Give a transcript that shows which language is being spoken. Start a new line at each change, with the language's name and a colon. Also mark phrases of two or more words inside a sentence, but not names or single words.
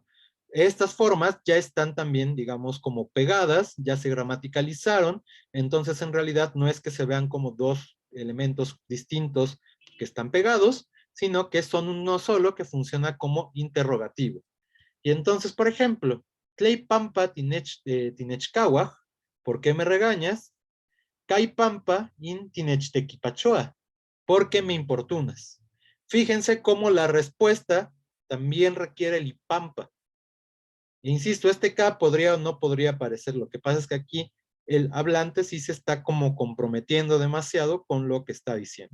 Spanish: Estas formas ya están también, digamos, como pegadas, ya se gramaticalizaron, entonces en realidad no es que se vean como dos elementos distintos que están pegados, sino que son uno solo que funciona como interrogativo. Y entonces, por ejemplo,
Nahuatl languages: Tley Pampa Tinechkawaj,
Spanish: ¿por qué me regañas?
Nahuatl languages: Kai Pampa in Tinechtequipachoa,
Spanish: ¿por qué me importunas? Fíjense cómo la respuesta también requiere el ipampa. Insisto, este K podría o no podría aparecer. Lo que pasa es que aquí el hablante sí se está como comprometiendo demasiado con lo que está diciendo.